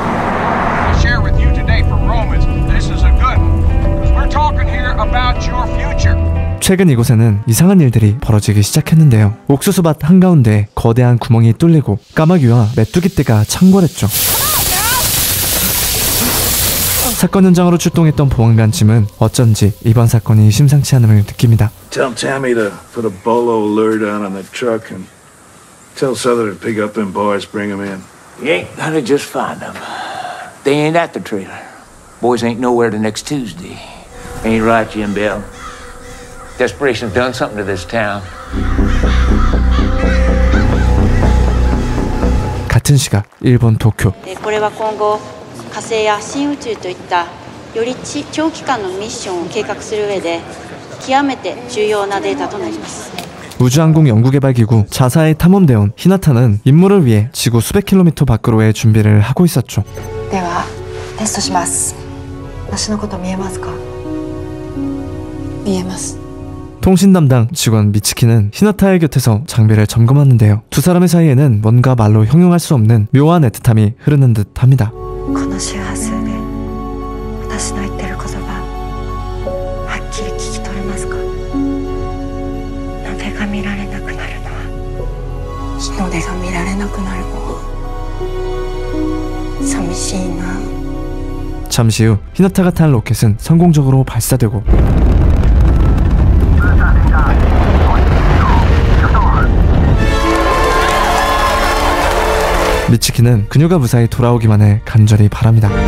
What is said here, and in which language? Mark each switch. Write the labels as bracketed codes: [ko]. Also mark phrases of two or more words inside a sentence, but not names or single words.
[ko] 최근 이곳에는 이상한 일들이 벌어지기 시작했는데요. 옥수수밭 한가운데 거대한 구멍이 뚫리고 까마귀와 메뚜기떼가 창궐했죠. 사건 현장으로 출동했던 보안관쯤은 어쩐지 이번 사건이 심상치 않음을 느낍니다. [en] Tell Tammy to put a bolo lure down on the truck and tell Souther to pick up them boys, bring them in. You ain't gonna just find them. They ain't at the trailer. Boys ain't nowhere till next Tuesday. Ain't right, Jim Bell? Desperation's done something to this town. [ko] 같은 시각 일본 도쿄. [ja] これは今後火星や新宇宙といったより長期間のミッションを計画する上で極めて重要なデータとなります。 [ko] 우주항공 연구개발기구 자사의 탐험대원 히나타는 임무를 위해 지구 수백 킬로미터 밖으로의 준비를 하고 있었죠. [ja] ではテストします。私のこと見えますか？見えます。 [ko] 통신 담당 직원 미츠키는 히나타의 곁에서 장비를 점검하는데요. 두 사람의 사이에는 뭔가 말로 형용할 수 없는 묘한 애틋함이 흐르는 듯합니다. [ja] この周波数で私の言ってる言葉はっきり聞き取れますか？鍋が見られなくなるのは日の出が見られなくなるのは寂しいな。 [ko] 잠시 후 히나타가 탄 로켓은 성공적으로 발사되고 미츠키는 그녀가 무사히 돌아오기만을 간절히 바랍니다.